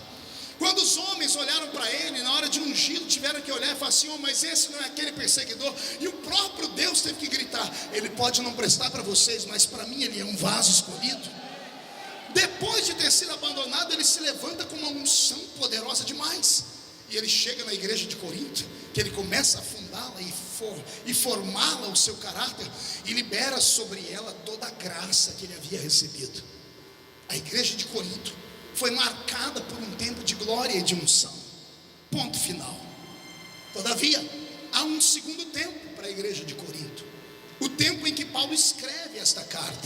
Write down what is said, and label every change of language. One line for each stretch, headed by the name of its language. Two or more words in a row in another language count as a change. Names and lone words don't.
Portuguese: Quando os homens olharam para ele, na hora de ungí-lo, tiveram que olhar e falar assim: oh, mas esse não é aquele perseguidor. E o próprio Deus teve que gritar: ele pode não prestar para vocês, mas para mim ele é um vaso escolhido. Depois de ter sido abandonado, ele se levanta com uma unção poderosa demais. E ele chega na igreja de Corinto, que ele começa a fundá-la e formá-la o seu caráter, e libera sobre ela toda a graça que ele havia recebido. A igreja de Corinto foi marcada por um tempo de glória e de unção. Ponto final. Todavia, há um segundo tempo para a igreja de Corinto, o tempo em que Paulo escreve esta carta.